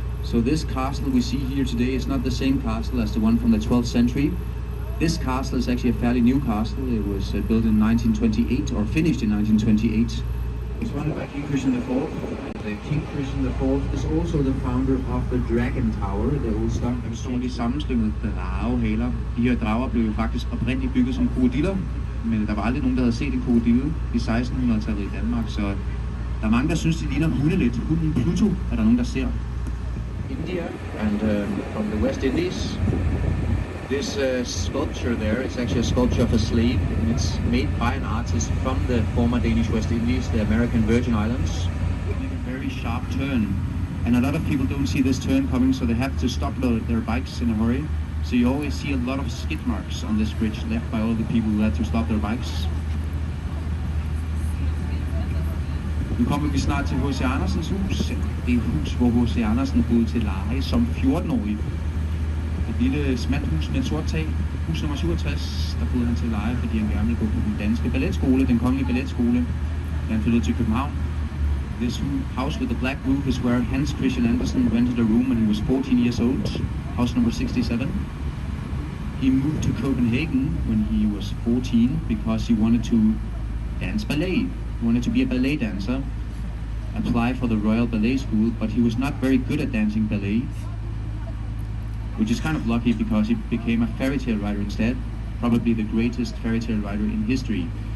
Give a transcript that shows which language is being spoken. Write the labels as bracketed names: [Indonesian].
[English] So this castle we see here today is not the same castle as the one from the 12th century. This castle is actually a fairly new castle. It was built in 1928, or finished in 1928. It's founded by King Christian IV. King Christian IV is also the founder of the Dragon Tower, the old stock. [Danish] Der står de sammenslyngede dragehaler. De her drager blev jo faktisk oprindeligt bygget som krokodiller, men der var aldrig nogen, der havde set en krokodille i 1600-tallet i Danmark, så der er mange, der synes, de ligner hunde lidt. Hunden Pluto er der nogen, der ser. [English] India and from the West Indies. This sculpture there is actually a sculpture of a slave, and it's made by an artist from the former Danish West Indies, the American Virgin Islands. A very sharp turn, and a lot of people don't see this turn coming, so they have to stop their bikes in a hurry. So you always see a lot of skid marks on this bridge left by all the people who had to stop their bikes. [Danish] Nu kommer vi snart til H.C. Andersens hus. Det er hus, hvor H.C. Andersen boede til leje som 14-årig. Et lille smalt hus med et sort tag. Hus nummer 67, der boede han til leje, fordi han gerne ville gå på den danske balletskole, den kongelige balletskole, da han flyttede til København. [English] This house with the black roof is where Hans Christian Andersen rented a room when he was 14 years old. House number 67. He moved to Copenhagen when he was 14 because he wanted to dance ballet. He wanted to be a ballet dancer, apply for the Royal Ballet School, but he was not very good at dancing ballet, which is kind of lucky because he became a fairy tale writer instead, probably the greatest fairy tale writer in history.